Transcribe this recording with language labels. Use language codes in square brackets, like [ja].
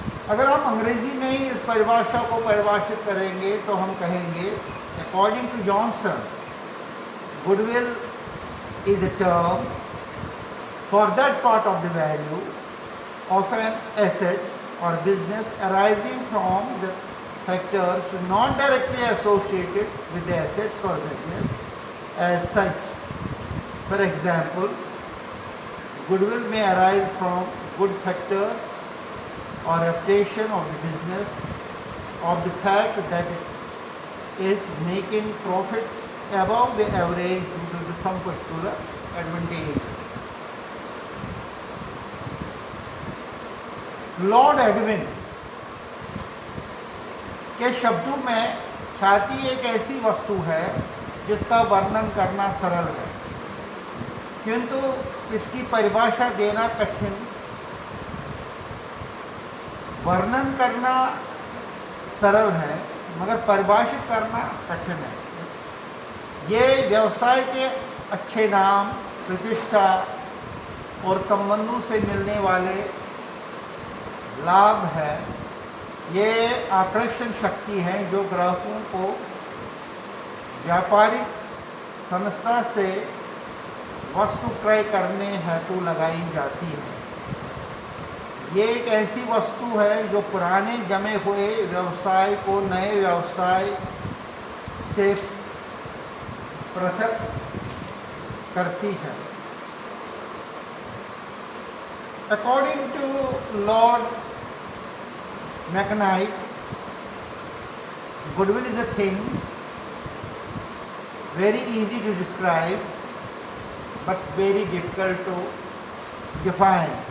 [hi] अगर हम अंग्रेजी में ही इस परिभाषा को परिभाषित करेंगे तो हम कहेंगे [en] According to Johnson, goodwill is a term for that part of the value of an asset or business arising from the factors not directly associated with the assets or business as such. For example, goodwill may arise from good factors or reputation of the business, of the fact that it is making profits above the average due to some particular advantage. [hi] Lord Edwin के शब्दों में ख्याति एक ऐसी वस्तु है जिसका वर्णन करना सरल है, किंतु इसकी परिभाषा देना कठिन। वर्णन करना सरल है मगर परिभाषित करना कठिन है। ये व्यवसाय के अच्छे नाम, प्रतिष्ठा और संबंधों से मिलने वाले लाभ है। ये आकर्षण शक्ति है जो ग्राहकों को व्यापारिक संस्था से वस्तु क्रय करने हेतु लगाई जाती है। ये एक ऐसी वस्तु है जो पुराने जमे हुए व्यवसाय को नए व्यवसाय से पृथक करती है। [en] According to Lord McKnight, goodwill is a thing very easy to describe but very difficult to define.